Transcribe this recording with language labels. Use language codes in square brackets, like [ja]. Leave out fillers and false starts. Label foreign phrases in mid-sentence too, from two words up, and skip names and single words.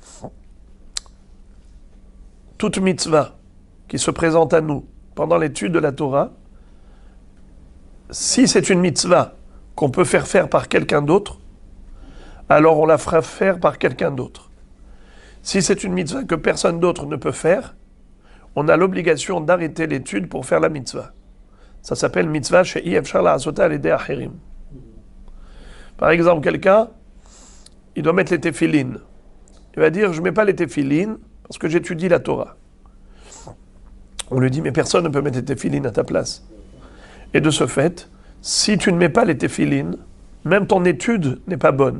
[fr] Toute mitzvah qui se présente à nous pendant l'étude de la Torah, si c'est une mitzvah qu'on peut faire par quelqu'un d'autre, alors on la fera faire par quelqu'un d'autre. Si c'est une mitzvah que personne d'autre ne peut faire, on a l'obligation d'arrêter l'étude pour faire la mitzvah. Ça s'appelle [he] מצוה שאי אפשר לעשותה על ידי אחרים. [fr] Par exemple, quelqu'un, il doit mettre les téphilines. Il va dire, je ne mets pas les téphilines parce que j'étudie la Torah. On lui dit, mais personne ne peut mettre les téphilines à ta place. Et de ce fait, si tu ne mets pas les téphilines, même ton étude n'est pas bonne.